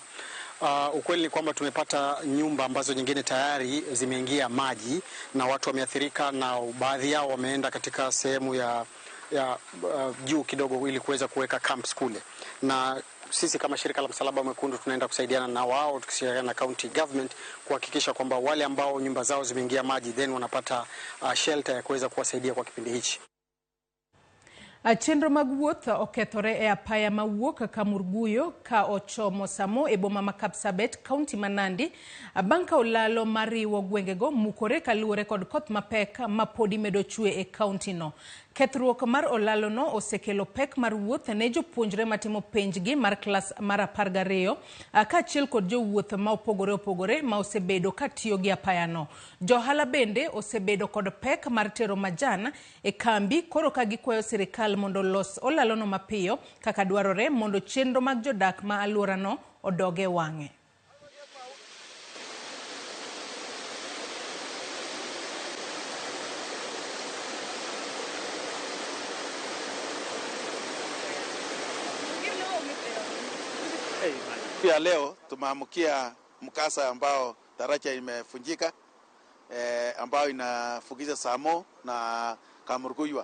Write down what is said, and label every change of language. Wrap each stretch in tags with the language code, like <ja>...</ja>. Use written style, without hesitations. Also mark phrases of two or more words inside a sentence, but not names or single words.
<sw>Ukweli ni kwamba tumepata nyumba ambazo nyingine tayari zimeingia maji na watu wameathirika, na baadhi yao wameenda katika sehemu ya juu kidogo ili kuweza kuweka camps kule. Na sisi kama shirika la Msalaba Mwekundu tunaenda kusaidiana na wao, tukishirikiana na</sw> <en>county government</en> <sw>kuhakikisha kwamba wale ambao nyumba zao zimeingia maji then wanapata shelter ya kuweza kuwasaidia kwa kipindi hichi.</sw> <luo>Chenro mag wuoth okethore e apaya mawuok Kamurguyo ka ochomo Samo e boma ma Kapsabet, kaunti ma Nandi, bang' ka olalo mariwo gwengego mukore kaluwore kod koth mapek ma podi medo chue e kaunti no. Kethruok mar olalo no osekelo pek mar wuoth ne jopuonjre matimo penjgi mar klas mar 12 kaachiel kod jowuoth ma opogore ma osebedo ka tiyo gi apaya no. Johala bende osebedo kod pek mar tero majan e kambi, koro ka gikwayo sirikal mondo los olalo no mapiyo kaka dwarore mondo chenro mag jodak ma alwora no odoge wang'e.</luo> <sw>Pia leo tumeamkia mkasa ambao daraja imefunjika, ambao inafukiza Samo na Kamurguyo.</sw>